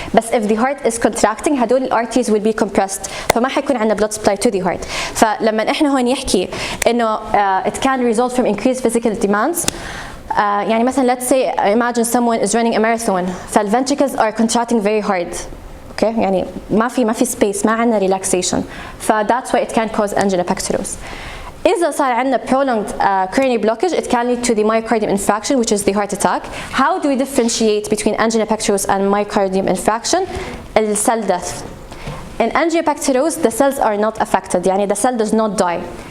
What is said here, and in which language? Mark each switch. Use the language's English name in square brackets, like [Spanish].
[English] But if the heart is contracting, [Arabic] هدول الارتريز [English] will be compressed, [Arabic] فما حيكون عندنا [English] blood supply to the heart. [Arabic] فلما احنا هون يحكي إنه [English] it can result from increased physical demands. [Arabic] يعني مثلا [English] let's say imagine someone is running a marathon, فالventricles are contracting very hard. [Arabic] Okay, يعني ما في space, ما عندنا relaxation. [English] That's why it can cause angina pectoris. [Arabic] إذا صار عندنا [English] prolonged coronary blockage, it can lead to the myocardium infarction, which is the heart attack. How do we differentiate between angina pectoris and myocardium infarction? Cell death. In angina pectoris, the cells are not affected. يعني the cell does not die.